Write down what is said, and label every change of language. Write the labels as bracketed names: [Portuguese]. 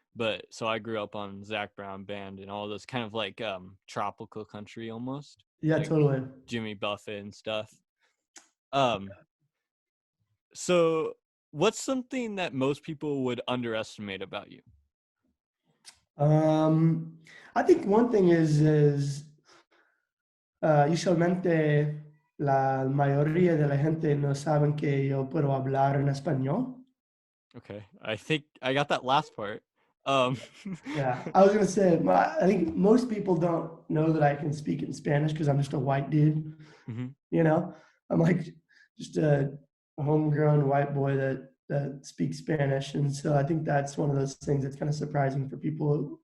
[English] But so I grew up on Zach Brown band and all this kind of like tropical country almost, Yeah, like totally. Jimmy Buffett and stuff. Um, so what's something that most people would underestimate about you? [Spanish] Um, [English] I think one thing is [Spanish] usualmente la mayoría de la gente no saben que yo puedo hablar en español. [English] Okay, I think I got that last part. Um, Yeah, I was gonna say, I think most people don't know that I can speak in Spanish because I'm just a white dude. mhm. You know, I'm like just a homegrown white boy that speaks Spanish, and so I think that's one of those things that's kind of surprising for people.